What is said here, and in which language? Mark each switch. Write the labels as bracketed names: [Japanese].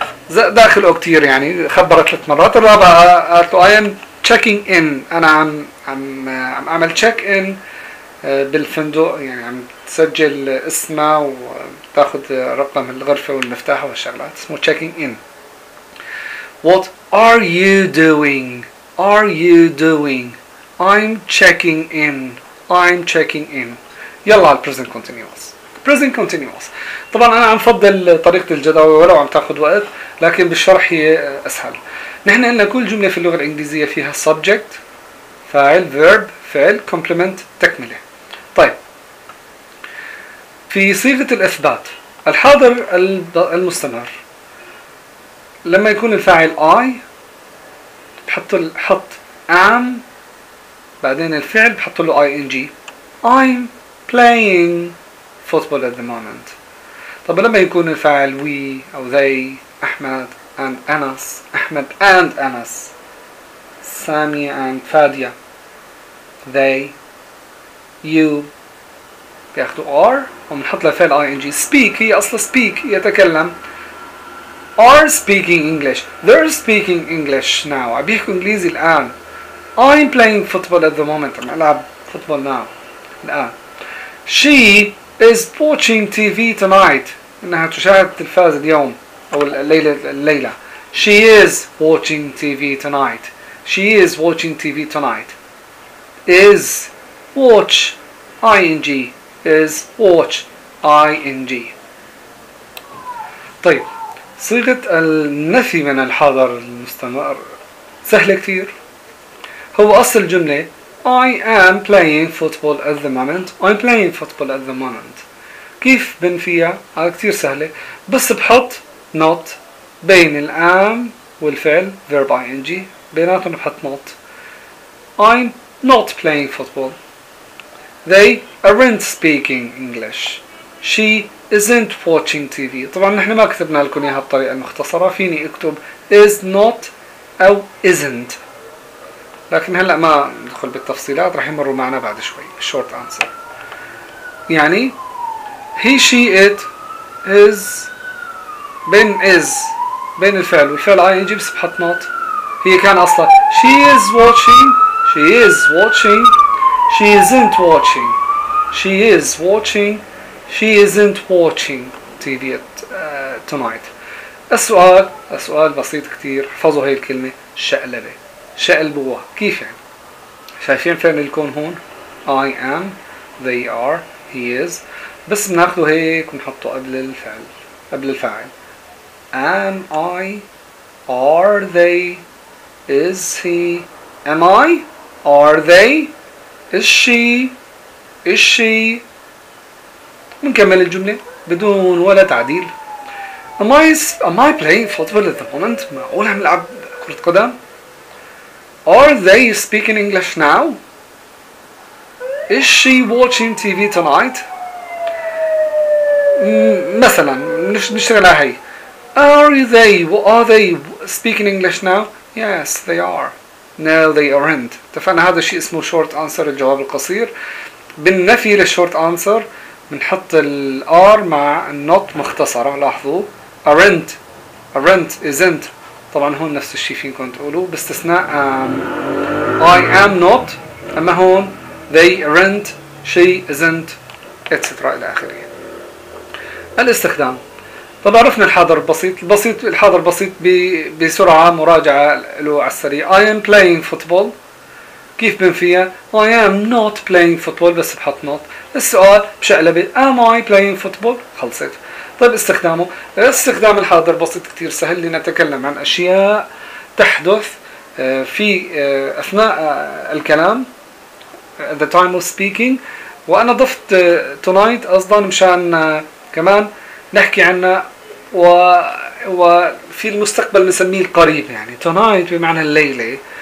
[Arabic] داخل كتير يعني خبرت ثلاث مرات. الرابعة قالت له [English] I am checking in، [Arabic] أنا عم أعمل check in بالفندق، يعني عم تسجل اسمه وتاخذ رقم الغرفة والمفتاح والشغلات، اسمه checking in. [English] What are you doing؟ Are you doing؟ I'm checking in. I'm checking in. [Arabic] يلا على present continuous. [English] Present continuous. [Arabic] طبعا أنا عم فضل طريقة الجداول ولو عم تاخذ وقت، لكن بالشرح هي أسهل. نحن قلنا كل جملة في اللغة الإنجليزية فيها subject، فاعل، verb، فعل، complement، تكملة. طيب في صيغة الإثبات، الحاضر المستمر لما يكون الفاعل I بحط am، بعدين الفعل بحط له ing. [English] I'm playing football at the moment. [Arabic] طب لما يكون الفاعل we أو they، أحمد and أنس، أحمد and أنس، سامي and فادية، they، you، بياخدوا are ومنحط لفعل ing. speak هي أصلا speak، يتكلم. [English] are speaking English، they're speaking English now، [Arabic] بيحكوا إنجليزي الآن. [English] I'm playing football at the moment، [Arabic] عم ألعب [English] football now الآن. she is watching TV tonight. [Arabic] إنها تشاهد التلفاز اليوم أو الليلة الليلة. [English] She is watching TV tonight. She is watching TV tonight. Is watch ing is watch ing. [Arabic] طيب صيغة النفي من الحاضر المستمر سهلة كثير. هو أصل الجملة [English] I am playing football at the moment. I'm playing football at the moment. [Arabic] كيف بنفيها؟ هذا كثير سهلة. بس بحط not بين الـ am والفعل verb ing. بيناتهم بحط not. [English] I'm not playing football. They aren't speaking English. She isn't watching TV. [Arabic] طبعا نحن ما كتبنا لكم اياها بطريقة مختصرة. فيني اكتب is not او isn't. لكن هلأ ما ندخل بالتفصيلات رح يمروا معنا بعد شوي. [English] short answer يعني he she it is بين is [Arabic] بين الفعل والفعل [English] ing [Arabic] بس بحط [English] not. [Arabic] هي كان أصلا [English] she is watching she is watching she isn't watching she is watching she isn't watching TV tonight. [Arabic] السؤال السؤال بسيط كتير. حفظوا هاي الكلمة شقلبة شقلبوها. كيف يعني؟ شايفين فين الكون هون؟ [English] I am, they are, he is. [Arabic] بس بناخده هيك ونحطه قبل الفعل قبل الفاعل. [English] Am I, are they, is he, am I, are they, is she, is she. [Arabic] منكمل الجملة بدون ولا تعديل. [English] Am I playing football at the moment؟ [Arabic] معقول عم لعب كرة قدم؟ [English] Are they speaking English now? Is she watching TV tonight? [Arabic] مثلا نشتغل على هي. [English] Are they speaking English now? Yes, they are. No, they aren't. [Arabic] اتفقنا هذا الشيء اسمه short answer الجواب القصير. بالنفي للشورت انسر بنحط ال are مع not مختصرة. لاحظوا [English] aren't isn't. [Arabic] طبعا هون نفس الشيء فيكم تقولوا باستثناء I am not. أما هون [English] they aren't she isn't etc. [Arabic] إلى آخره. الاستخدام طبعا عرفنا الحاضر البسيط. البسيط الحاضر البسيط بسرعة مراجعة له على السريع. [English] I am playing football. [Arabic] كيف بنفيها؟ [English] I am not playing football [Arabic] بس بحط [English] not. [Arabic] السؤال بشقلبة [English] am I playing football. [Arabic] خلصت. طيب استخدامه. استخدام الحاضر بسيط كتير سهل. لنتكلم عن أشياء تحدث في أثناء الكلام the time of speaking. وأنا ضفت tonight أصلا مشان كمان نحكي عنه وفي المستقبل نسميه القريب يعني tonight بمعنى الليلة.